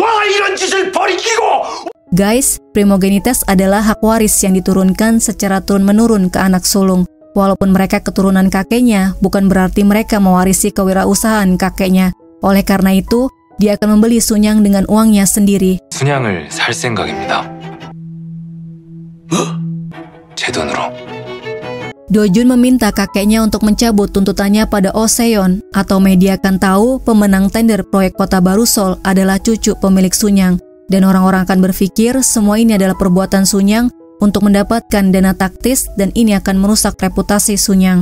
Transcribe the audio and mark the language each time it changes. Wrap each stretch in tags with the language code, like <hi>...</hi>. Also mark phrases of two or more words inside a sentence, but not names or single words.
<id>Guys, primogenitas adalah hak waris yang diturunkan secara turun-menurun ke anak sulung. Walaupun mereka keturunan kakeknya, bukan berarti mereka mewarisi kewirausahaan kakeknya. Oleh karena itu, dia akan membeli Sunyang dengan uangnya sendiri.</id> <ko>순양을 살 생각입니다. 제 돈으로.</ko> <id>Do-jun meminta kakeknya untuk mencabut tuntutannya pada Oseon, atau media akan tahu pemenang tender proyek kota baru Seoul adalah cucu pemilik Sunyang. Dan orang-orang akan berpikir semua ini adalah perbuatan Sunyang untuk mendapatkan dana taktis dan ini akan merusak reputasi Sunyang.</id>